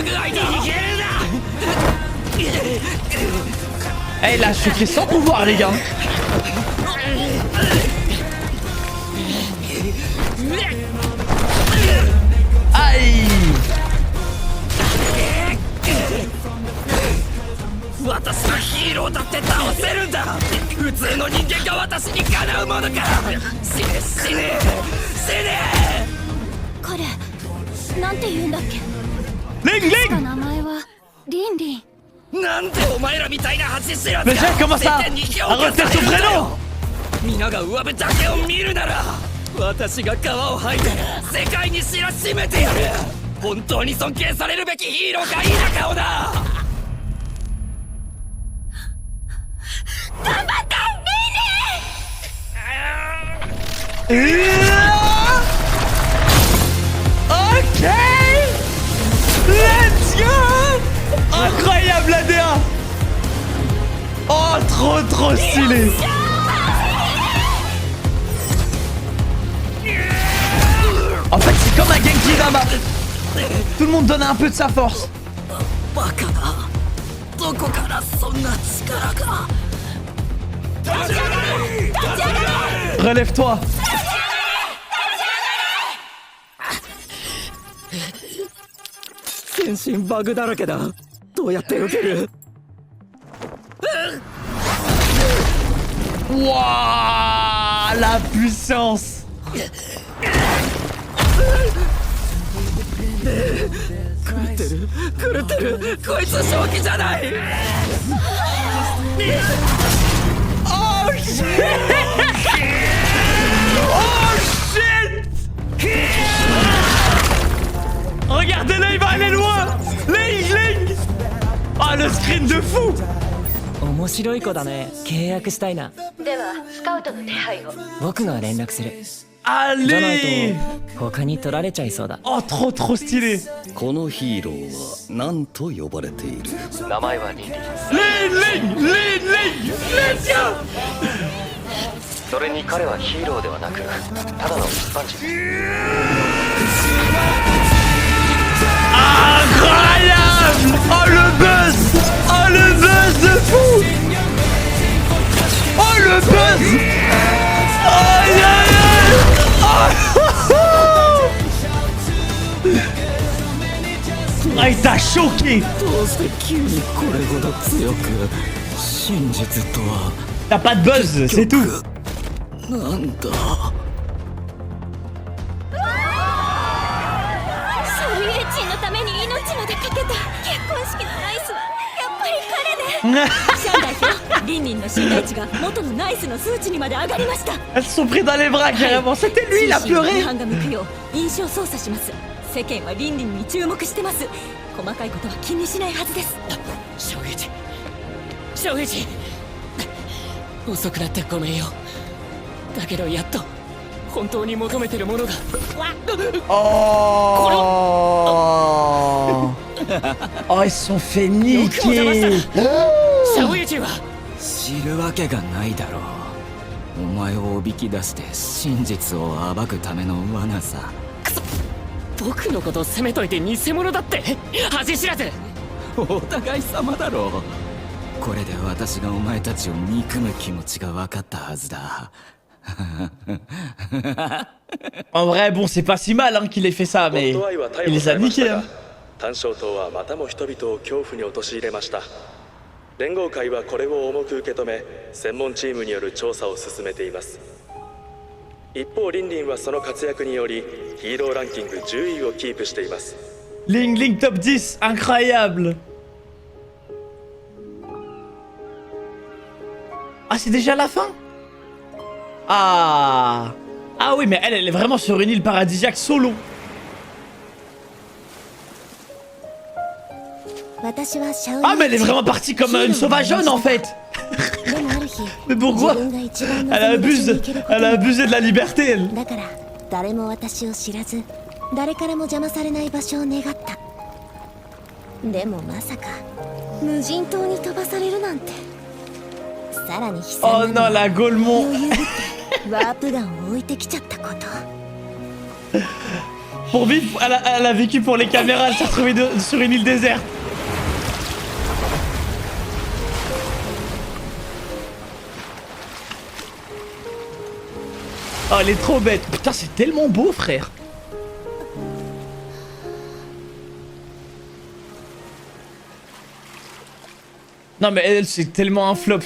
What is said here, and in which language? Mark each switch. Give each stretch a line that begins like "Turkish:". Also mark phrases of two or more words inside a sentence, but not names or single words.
French: Eh, il a choqué sans pouvoir, les gars. Aïe.
Japanese: 私はヒーローだって倒せるんだ。普通の人間が私にかなうものか。死ね死ね死ね。彼なんて言うんだっけ。 Ling Ling. 名前はリンリン。なんでお前らみたいな恥知らず
French: Mais j'ai commencé à retenir son prénom.
Japanese: 皆が上辺だけを見るなら私が皮を剥いて世界に知らしめてやる。本当に尊敬されるべきヒーローか否かをな。頑張ってリンリン。
English: Ok. Let's go.
French: Incroyable la DA. Oh, trop stylé. En fait, c'est comme un Genki Dama. Tout le monde donne un peu de sa force.
Japanese: バカだ。どこからそんな力が。
French: Relève-toi.
Japanese: 全身バグだらけだ。どうやって受ける。
French: Wouah, la puissance.
Japanese: 狂ってる。こいつ正気じゃない。
English: Oh shit. Oh shit.
French: Regardez-le, il va aller loin. Ling. Ah, le screen de fou.
Japanese: 面白い子だね。契約したいな。ではスカウトの手配を。僕が連絡する。じゃない
French: Allez.
Japanese: と他に取られちゃいそうだ。
French: Oh, trop stylé.
Japanese: このヒーローは何と呼ばれている。名前はリンリン。
English: Ling. Let's go.
Japanese: それに彼はヒーローではなくただの一般人。
French: Incroyable. Oh, le buzz de fou. Oh, le buzz. Aïe. Ah, il t'a choqué.
Japanese: どうして急にこれほど強く。真実とは
French: T'as pas de buzz, c'est tout.
Japanese: なんだ。シャウイエチンのために命までかけた結婚式のナイスはやっぱり彼で。シャン代表、リンリンの信頼値が元のナイスの数値にまで上がりました。
French: Elles se sont pris dans les bras carrément. C'était lui, il a
Japanese: 心身の
French: pleuré.
Japanese: 批判が向くよう印象操作します。世間はリンリンに注目してます。細かいことは気にしないはずです。正直遅くなってごめんよ。だけどやっと本当に求めてるものが。 Oh.
French: Oh, ils se sont fait niquer.
Japanese: シャオイチは知るわけがないだろう。お前をおびき出して真実を暴くための罠さ。僕のことを責めといて偽物だって恥知らず。お互い様だろう。これで私がお前たちを憎む気持ちが分かったはずだ。
French: En vrai, bon, c'est pas si mal hein, qu'il ait fait ça, mais il les a niqués. Hein.
Japanese: 単焦党はまたも人々を恐怖に陥れました。連合会はこれを重く受け止め専門チームによる調査を進めています。一方リンリンはその活躍によりヒーローランキング10位をキープしています。
French: Ling top 10, incroyable. Ah, c'est déjà la fin? Ah. Ah oui, mais elle est vraiment sur une île paradisiaque solo. Ah, mais elle est vraiment partie comme une sauvageonne en fait. Mais pourquoi? Elle a abusé de la liberté, elle.
Japanese: 誰も私を知らず誰からも邪魔されない場所を願ったでもまさか無人島に飛ばされるなんてさらに悲惨
French: Oh non, la Golemon.
Japanese: 余裕ぶってワープガンを置いてきちゃったこと
French: Pour vivre, elle a vécu pour les caméras, elle s'est retrouvée sur une île déserte. Oh, elle est trop bête. Putain, c'est tellement beau, frère. Non, mais elle, c'est tellement un flop.